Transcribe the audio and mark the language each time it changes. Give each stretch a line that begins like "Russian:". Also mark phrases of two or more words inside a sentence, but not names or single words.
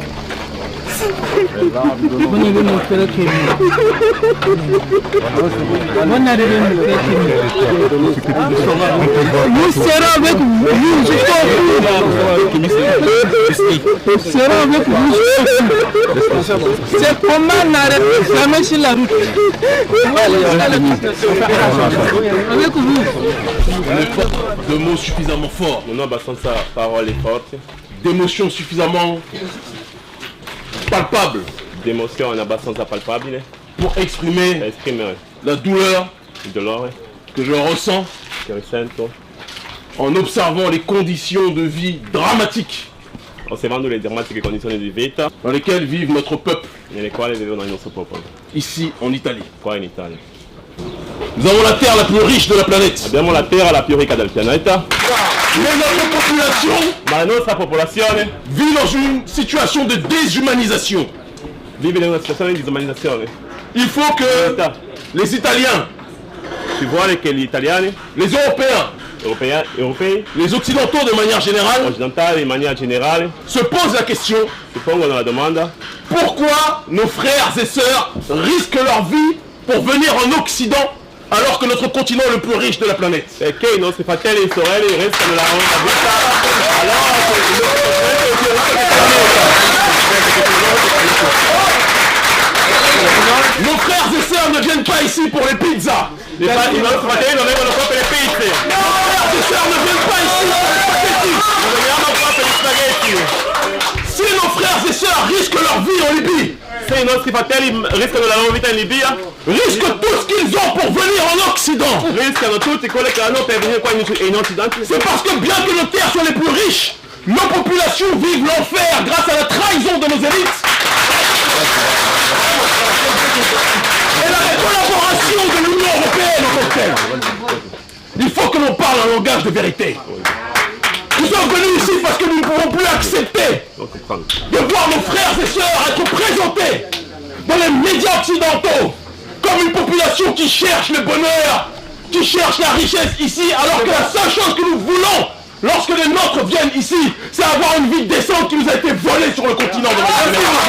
French: Nous serons avec vous. C'est comment n'arrêter jamais sur la route. Avec vous. De mots suffisamment forts.
Italian: Non, abbastanza parole forte.
French: D'émotions suffisamment palpables.
Italian: D'émotion abbastanza palpabile.
French: Pour exprimer la douleur que je ressens en observant les conditions de vie dramatiques
Italian: osservando le drammatiche condizioni di vita
French: dans lesquelles vivent notre peuple
Italian: nelle quali vivono il nostro popolo
French: ici en Italie.
Italian: Qua in Italia.
French: Nous avons la terre la plus riche de la planète.
Italian: Abbiamo la terra la più ricca del pianeta.
French: Mais notre population,
Italian: ma la nostra popolazione
French: vit dans une situation de déshumanisation.
Italian: Vive in una situazione di disumanizzazione.
French: Il faut que les Italiens,
Italian: si vuole che gli italiani,
French: les Européens, les Occidentaux de manière générale,
Italian: occidentali in maniera generale,
French: se posent la question,
Italian: si pongono la domanda,
French: pourquoi nos frères et sœurs risquent leur vie pour venir en Occident alors que notre continent est le plus riche de la planète?
Italian: Perché i nostri fratelli e sorelle rischiano la vita
French: Nos frères et sœurs ne viennent pas ici pour les pizzas.
Italian: I nostri fratelli non vengono qua per le pizze.
French: Nos frères et sœurs ne viennent pas ici pour les spaghetti.
Italian: Non veniamo qua per gli spaghetti.
French: Si nos frères et sœurs risquent leur vie en Libye,
Italian: se i nostri fratelli rischiano la loro vita in Libia,
French: risquent tout ce qu'ils ont pour venir en Occident,
Italian: rischiano tutti quello che hanno per venire qua in Occidente,
French: c'est parce que bien que nos terres soient les plus riches, nos populations vivent l'enfer grâce à la trahison de nos élites et la collaboration de l'Union européenne en tant que telle. Il faut que l'on parle un langage de vérité. Nous sommes venus ici parce que nous ne pouvons plus accepter de voir nos frères et sœurs être présentés dans les médias occidentaux comme une population qui cherche le bonheur, qui cherche la richesse ici, alors que la seule chose que nous voulons lorsque les nôtres viennent ici, c'est avoir une vie décente qui nous a été volée sur le continent de l'Amérique.